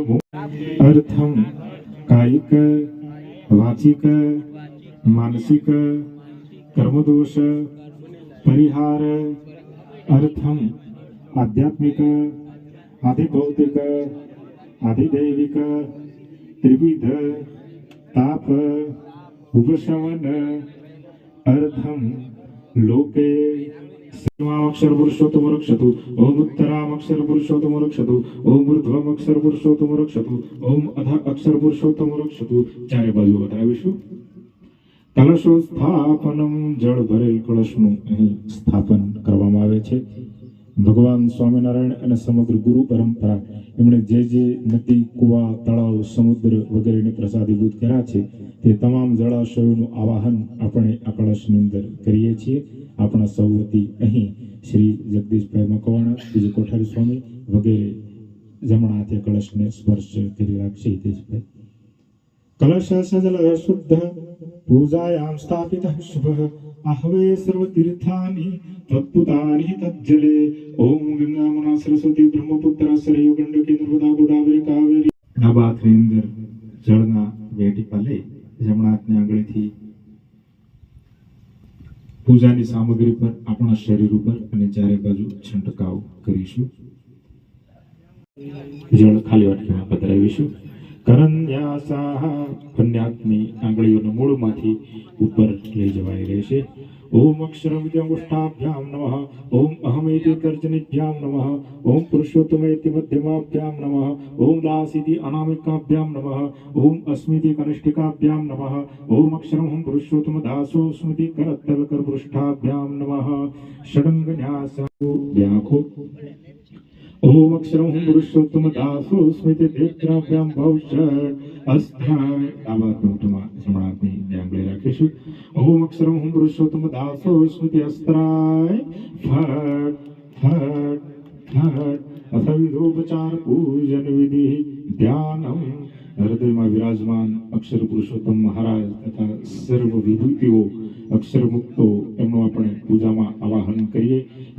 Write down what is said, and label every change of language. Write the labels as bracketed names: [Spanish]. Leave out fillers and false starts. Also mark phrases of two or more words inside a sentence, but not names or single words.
[Sanskrit] अर्थम कायिक वाचिक मानसिक कर्मदोष परिहार अर्थम आध्यात्मिक आधिभौतिक आधिदैविक त्रिविध ताप उपशमन अर्थम लोके अक्षर पुरुषोत्तम रक्षतु. ओम उत्तराम अक्षर पुरुषोत्तम रक्षतु. ओम ऊर्ध्वम अक्षर पुरुषोत्तम रक्षतु. ओम अधः अक्षर पुरुषोत्तम रक्षतु. [Gujarati] ચારે બાજુ બતાવીશું. [Sanskrit] कलशो स्थापनम. [Gujarati] જળ ભરેલ કળશનું અહીં સ્થાપન કરવામાં આવે છે. ભગવાન સ્વામિનારાયણ અને સમગ્ર ગુરુ પરંપરા એમણે જે નદી કુવા તળાવ સમુદ્ર વગેરેને પ્રસાદીભૂત કર્યા છે તે તમામ જળાશયોનું આવાહન આપણે આ કળશની અંદર કરીએ છીએ. આપણા સૌ વતી અહીં શ્રી જગદીશભાઈ મકવાણા, બીજું કોઠારી સ્વામી વગેરે જમણા હાથે કળશને સ્પર્શ કરી રાખશે. [Sanskrit] હિતેશભાઈ. कलश सजल शुद्ध पूजायाम स्थापितः शुभः आहवे सर्वतीर्थानि तत्पुतानि तज्जले. ओम गंगा यमुना सरस्वती ब्रह्मपुत्र सरयू गंडकी नर्मदा गोदावरी कावेरी. [Gujarati] ડાબા હાથની અંદર જળના બે ટીપા લઈ જમણા હાથની આંગળીથી પૂજાની સામગ્રી પર આપણા શરીર ઉપર અને ચારે બાજુ છંટકાવ કરીશું. જળ ખાલી વાટકીમાં પધરાવીશું. કરન્યાસાહ. કન્યાની આંગળીઓના મૂળમાંથી ઉપર લઈ જવાય રહેશે. [Sanskrit] ओम अक्षरम विद्यामुष्टाभ्याम नमः. ओम अहमेति तर्जनीभ्याम नमः. ओम पुरुषोत्तमेति मध्यमाभ्याम नमः. ओम दासीति अनामिकाभ्याम नमः. ओम अस्मिति कनिष्ठिकाभ्याम नमः. ओम अक्षरम हम पुरुषोत्तम दासो स्मृति करतलकर पृष्ठाभ्याम नमः. षडंगन्यासो व्याखो. ओम अक्षरम हम पुरुषोत्तम दासो स्मृति देत्राभ्याम भवषड अस्थाय. [Gujarati] ડાબા હાથમાં જમણાની આંગળી રાખીશું. [Sanskrit] ओम अक्षरम हम पुरुषोत्तम दासो स्मृति अस्त्राय फट फट फट. अथविधोपचार पूजन विधि ध्यानम. [Gujarati] હૃદયમાં વિરાજમાન અક્ષર પુરુષોત્તમ મહારાજ તથા સર્વ વિભૂતિઓ અક્ષર મુક્તો એમનું આપણે પૂજામાં આવાહન કરીએ.